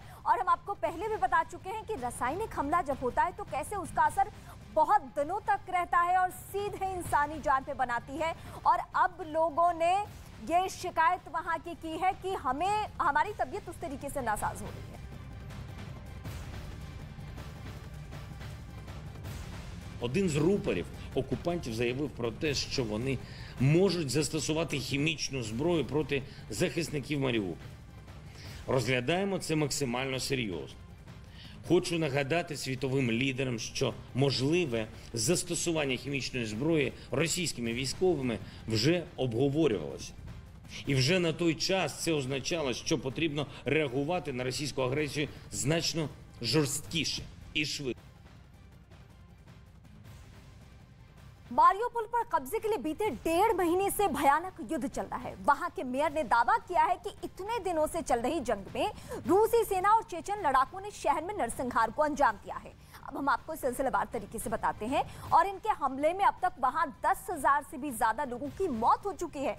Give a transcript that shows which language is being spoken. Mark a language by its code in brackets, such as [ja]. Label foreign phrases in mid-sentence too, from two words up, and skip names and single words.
[hi] और हम आपको पहले भी बता चुके हैं कि रासायनिक हमला जब होता है तो कैसे उसका असर बहुत दिनों तक रहता है और सीधे इंसानी जान पे बनाती है। और अब लोगों ने ये शिकायत वहां की है कि हमारी तबीयत उस तरीके से नासाज हो रही है। [uk] Один з рупорів окупантів заявив про те, що вони можуть застосувати хімічну зброю проти захисників Маріуполя. Розглядаємо це максимально серйозно. Хочу нагадати світовим лідерам, що можливе застосування хімічної зброї російськими військовими вже обговорювалося. І вже на той час це означало, що потрібно реагувати на російську агресію значно жорсткіше і швидше. [hi] मारियोपोल पर कब्जे के लिए बीते 1.5 महीने से भयानक युद्ध चल रहा है। वहां के मेयर ने दावा किया है कि इतने दिनों से चल रही जंग में रूसी सेना और चेचन लड़ाकों ने शहर में नरसंहार को अंजाम दिया है। अब हम आपको सिलसिलेवार तरीके से बताते हैं। और इनके हमले में अब तक वहां 10,000 से भी ज्यादा लोगों की मौत हो चुकी है।